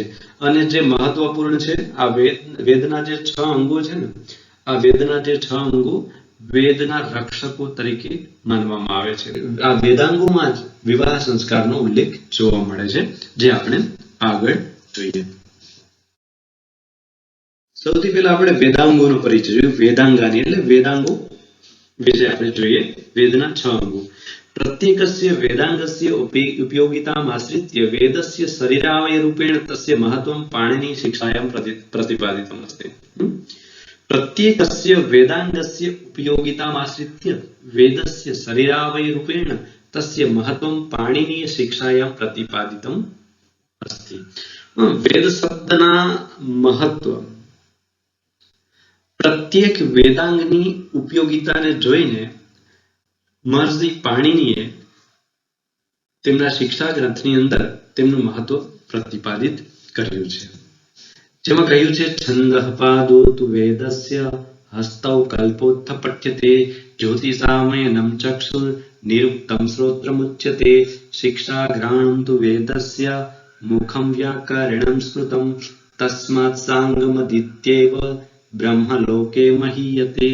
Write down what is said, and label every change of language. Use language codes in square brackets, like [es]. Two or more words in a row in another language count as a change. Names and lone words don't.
[gu] અને જે મહત્વપૂર્ણ છે, આ વેદના જે 6 અંગો છે ને, આ વેદના જે 6 અંગો વેદના રક્ષકો તરીકે માનવામાં આવે છે. આ વેદાંગોમાં જ વિવાહ સંસ્કારનો ઉલ્લેખ જોવા મળે છે, જે આપણે આગળ જોઈએ. સૌથી પહેલા આપણે વેદાંગોનો પરિચય જોયો. વેદાંગાની એટલે વેદાંગો વિશે આપણે જોઈએ. વેદના 6 અંગો. [sa] प्रत्येकस्य वेदांगस्य उपयोगिताम् आश्रित्य वेदस्य शरीरावयरूपेण तस्य महत्त्वं पाणिनी शिक्षायां प्रतिपादितम् अस्ति. प्रत्येकस्य वेदांगस्य उपयोगिताम् आश्रित्य वेदस्य शरीरावयरूपेण तस्य महत्त्वं पाणिनीय शिक्षायां प्रतिपादितम् अस्ति. [gu] વેદ શબ્દના મહત્વ પ્રત્યેક વેદાંગની ઉપયોગિતાને જોઈને મહર્ષિ પાણિનીએ તેમના શિક્ષા ગ્રંથની અંદર તેમનું મહત્વ પ્રતિપાદિત કર્યું છે. જેમાં કહ્યું છે [sa] छन्दः पादौ तु वेदस्य हस्तौ कल्पोऽथ पठ्यते ज्योतिषामयनं चक्षुर् निरुक्तं श्रोत्रमुच्यते शिक्षा घ्राणं तु वेदस्य मुखं व्याकरणं स्मृतम् तस्मात् साङ्गमधीत्यैव ब्रह्मलोके महीयते.